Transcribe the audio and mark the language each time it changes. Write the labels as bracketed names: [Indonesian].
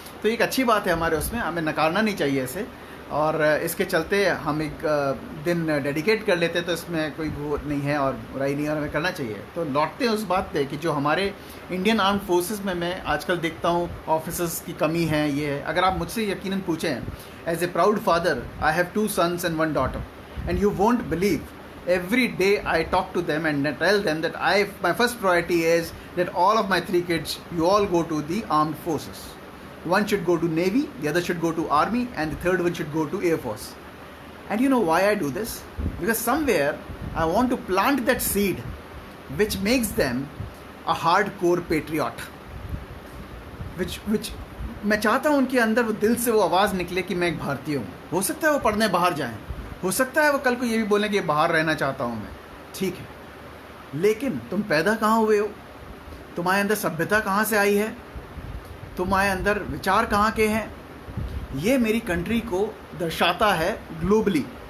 [Hindi] तो एक अच्छी बात है हमारे उसमें, हमें नकारना नहीं चाहिए इसे, और इसके चलते हम एक दिन डेडिकेट कर लेते हैं, तो इसमें कोई वो नहीं है और बुराई नहीं है, और हमें करना चाहिए। तो लौटते हैं उस बात पे कि जो हमारे इंडियन आर्म्ड फोर्सेस में मैं आजकल देखता हूँ ऑफिसर्स की कमी है, ये है। अगर आप मुझसे यकीनन पूछें, [English] As a proud father I have 2 sons and 1 daughter, and you won't believe, every day I talk to them and tell them that my first priority is that all of my 3 kids, you all go to the armed forces. One should go to Navy, the other should go to Army, and the third one should go to Air Force. And you know why I do this? Because somewhere I want to plant that seed which makes them a hardcore patriot. [Hindi] Which मैं चाहता हूँ उनके अंदर वो दिल से वो आवाज़ निकले कि मैं एक भारतीय हूँ। हो सकता है वो पढ़ने बाहर जाएं, हो सकता है वो कल को ये भी बोलें कि बाहर रहना चाहता हूँ मैं, ठीक है, लेकिन तुम पैदा कहाँ हुए हो, तुम्हारे अंदर सभ्यता कहाँ से आई है, तुम्हारे अंदर विचार कहाँ के हैं, ये मेरी कंट्री को दर्शाता है ग्लोबली।